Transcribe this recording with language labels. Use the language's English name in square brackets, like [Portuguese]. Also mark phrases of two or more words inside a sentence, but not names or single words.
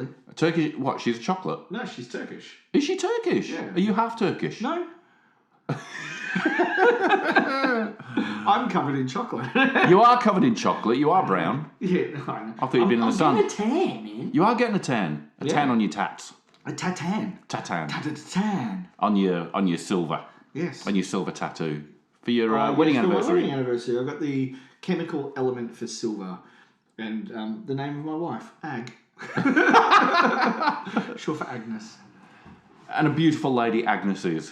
[English] Turkish, what? She's a chocolate? No, she's Turkish. Is she Turkish? Yeah. Are you half Turkish? No. I'm covered in chocolate. You are covered in chocolate. You are brown. Yeah, no, I know. I thought you'd been in the sun. I'm getting a tan, man. You are getting a tan. A tan on your tats. A tatan. Tatan. Tatan. On your silver. Yes. On your silver tattoo. For your wedding Yes, for my anniversary. wedding anniversary. I've got the chemical element for silver. And the name of my wife, Ag. Short for Agnes. And a beautiful lady, Agnes is.